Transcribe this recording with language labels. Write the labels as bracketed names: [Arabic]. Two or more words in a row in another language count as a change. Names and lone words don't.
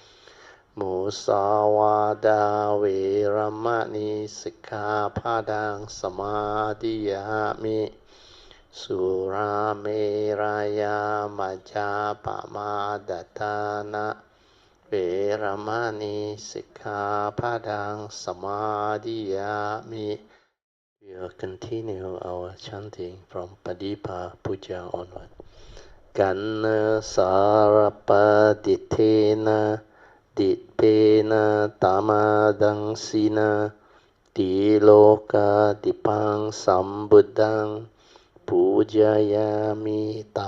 [Pali] Musawada Veramani Sikkhapadang Samadhiyami Surameraya Majjapamadatthana Veramani Sikkhapadang Samadhiyami. [English] We will continue our chanting from Padipa Puja onward. [Pali] Ganna Sarapaditena Ditpena Tamadangsina Tiloka Dipang Sambuddhang Pujayami